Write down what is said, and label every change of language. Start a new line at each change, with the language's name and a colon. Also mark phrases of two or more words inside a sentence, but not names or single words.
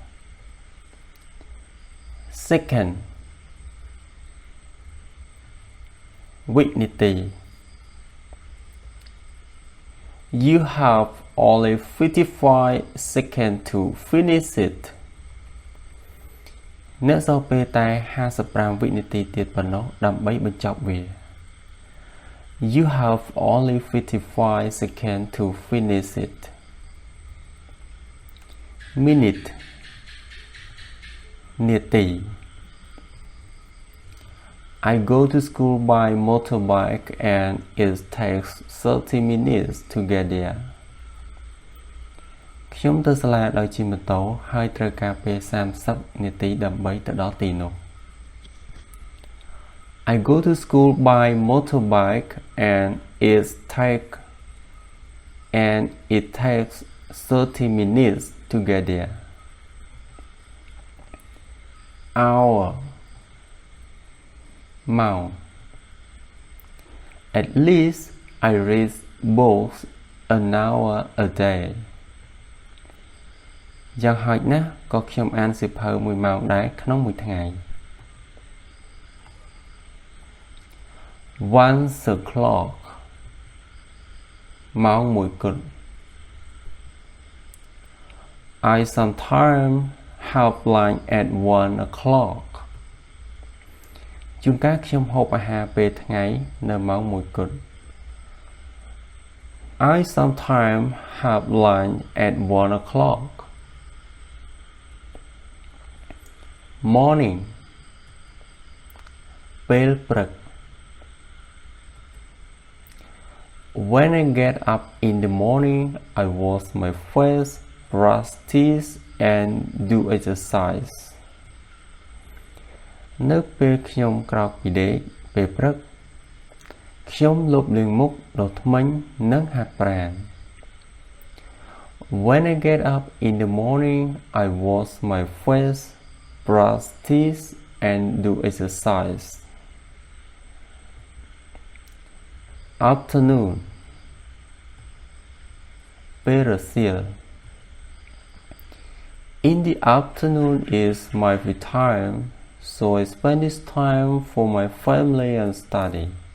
English: Second, Vignity. You have only 55 seconds to finish it.
Khmer: អ្នកសល់ពេលតែ55វិនាទីទៀតប៉ុណ្ណោះដើម្បីបញ្ចប់វា
English: You have only 55 seconds to finish it. Minute នាទី I go to school by motorbike and it takes 30 minutes to get there.
Khmer: ខ្ញុំទៅសាលាដោយជិះម៉ូតូហើយត្រូវការពេល30នាទីដើម្បីទៅដល់ទីនោះ
English: I go to school by motorbike and it takes 30 minutes to get there. Hour ម៉ោង At least I read books an hour a day.
Khmer: យ៉ាងហោចណាស់ក៏ខ្ញុំអានសៀវភៅ1ម៉ោងដែរក្នុងមួយថ្ងៃ
English: Once o'clock
Khmer: ម៉ោង1គត់
English: I sometimes have lunch at 1 o'clock
Khmer: ជួនកាលខ្ញុំហូបអាហារពេលថ្ងៃនៅម៉ោង1គត់
English: I sometimes have lunch at 1 o'clock. Morning ពេលព្រឹក When I get up in the morning, I wash my face, brush teeth, and do exercise.
Khmer: នៅពេលខ្ញុំក្រោកពីដេកពេលព្រឹកខ្ញុំលុបលាងមុខដុសធ្មេញនិងហាត់ប្រាណ
English: When I get up in the morning, I wash my face, brush teeth and do exercise. Afternoon ពេលរសៀល In the afternoon is my free time, so I spend this time for my family and study.